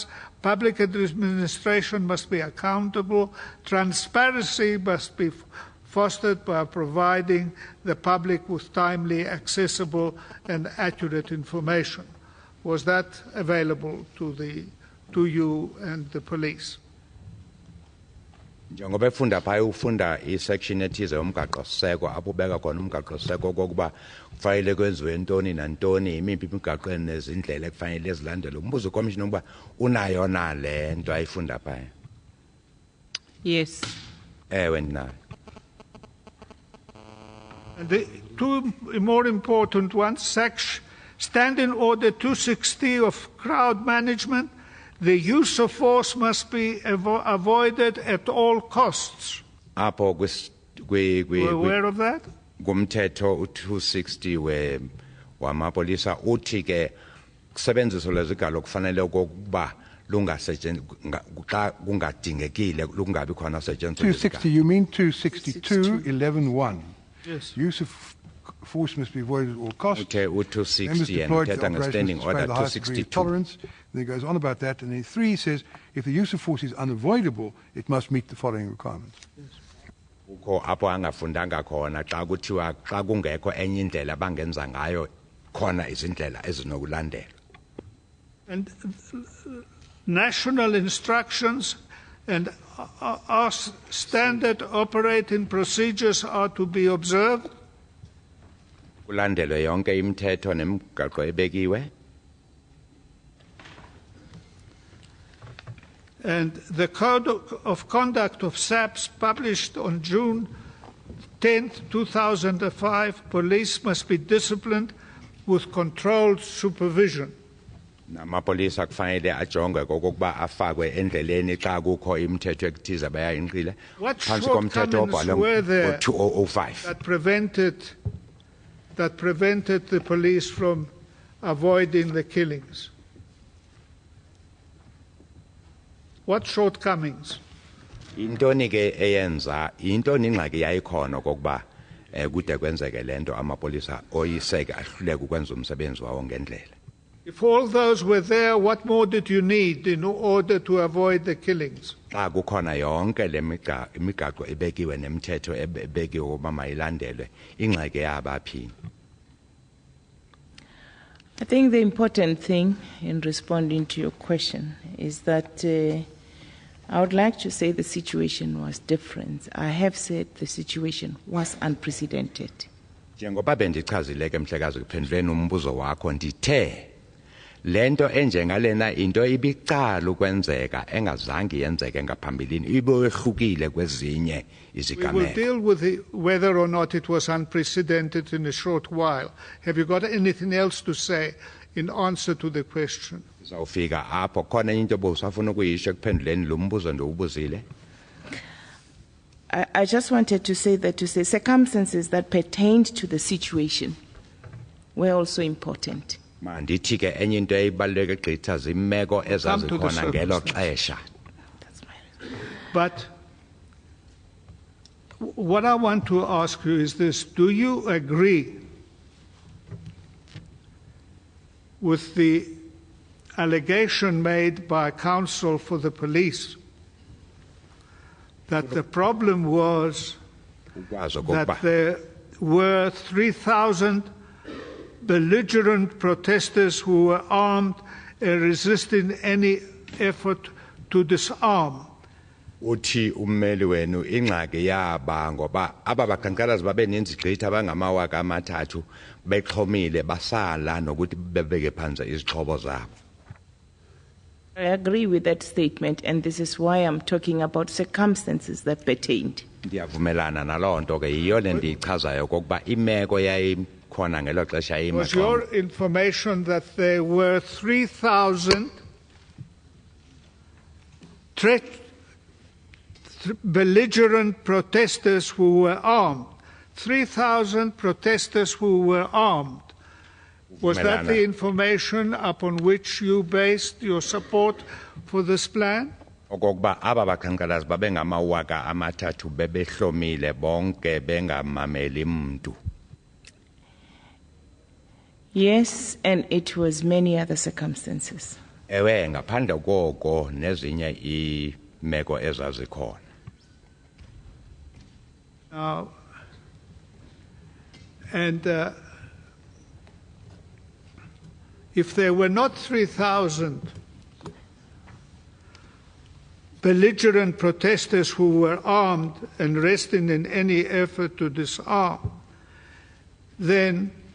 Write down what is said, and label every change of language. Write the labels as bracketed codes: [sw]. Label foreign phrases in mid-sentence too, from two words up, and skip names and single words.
[en] Public administration must be accountable. Transparency must be fostered by providing the public with timely, accessible, and accurate information. Was that available to you and the police? [xh] Njengoba efunda phaya ufunda isection ethize yomgaqo seko apho beka khona umgaqo seko kokuba kufanele kwenziwe ntoni nantoni imiphi imigaqo nezindlela ekufanele ezilandele. Umbuzo commissioner ukuba unayo na le nto ayifunda phaya. [en] Yes. [xh] Ewe ndinayo. [en] And the two more important ones, Standing Order 260 of crowd management, the use of force must be avoided at all costs. [xh] Apho [en] We're aware of that? [xh] Kumthetho 260 wamapolisa uthi ke kusebenziso lezigalo kufanele okokuba lungasetshenziswa kungadingekile lungabi khona setshenziswa. [en] 260, you mean 262 11.1? Yes. Use of force must be avoided at all costs. Okay, 260 and standing order 262. Tolerance. And it goes on about that. And then 3 says, if the use of force is unavoidable, it must meet the following requirements. [xh] Ukho apho angafundanga khona xa kuthiwa xa kungekho enye indlela bangenza ngayo khona izindlela ezinokulandela. [en] And national instructions and our standard operating procedures are to be observed. [xh] Kulandelwe yonke imithetho nemigaqo ebekiwe. [en] And the Code of Conduct of SAPS, published on June 10, 2005, police must be disciplined with controlled supervision. [xh] Namapolisa kufanele ajongwe kokuba afakwe endleleni xa kukho imithetho ekuthize bayayinqile. [en] What [xh] Phansi komthetho [en] shortcomings were there 2005 that prevented the police from avoiding the killings? What shortcomings? [xh] Intoni ke eyenza intoni ingxaki yayikhona kokuba kude kwenzeke lento amapolisa oyiseke ahluleke ukwenza umsebenzi wawo ngendlela. [en] If all those were there, what more did you need in order to avoid the killings? [xh] Xa kukhona yonke le imigaqo ebekiwe nemithetho ebekiwe ukuba mayilandelwe ingxaki yabaphini. [en] I think the important thing in responding to your question is that I would like to say the situation was different. I have said the situation was unprecedented. [xh] Njengoba bendichazile ke mhlekazi kuphenduleni umbuzo wakho ndithe lento enjengalena into ibicala ukwenzeka engazange yenzeke ngaphambilini ibehlukile kwezinye izigameko. [en] We will deal with whether or not it was unprecedented in a short while. Have you got anything else to say in answer to the question. [xh] Zawufika apho khona into obusafuna ukuyisho ekuphenduleni lo mbuzo ndiwubuzile. [en] I just wanted to say that circumstances that pertained to the situation were also important. [xh] Mandithi ke enye into eyibaluleke gqitha zimeko ezazikhona ngelo xesha. [en] But what I want to ask you is this: do you agree with the allegation made by counsel for the police that the problem was that there were 3,000 belligerent protesters who were armed and resisting any effort to disarm? [xh] Uthi ummeli wenu ingxaki yaba ngoba aba bakhankalazi babeninzi gqitha abangamawaka amathathu bexhomile basala nokuthi bebeke phansi izixhobo zabo. [en] I agree with that statement, and this is why I'm talking about circumstances that pertained. [xh] Ndiyavumelana naloo nto ke yiyo le ndiyichazayo kokuba imeko yayikhona ngelo xesha [en] Was your information that there were 3,000 belligerent protesters who were armed? 3,000 protesters who were armed. Was that the information upon which you based your support for this plan? [xh] Okokuba aba bakhankalazi babengamawaka amathathu bebehlomile bonke bengamameli mntu. [en] Yes, and it was many other circumstances. [xh] Ewe ngaphandle koko nezinye imeko ezazikhona. [en] And if there were not 3,000 belligerent protesters who were armed and resting in any effort to disarm, then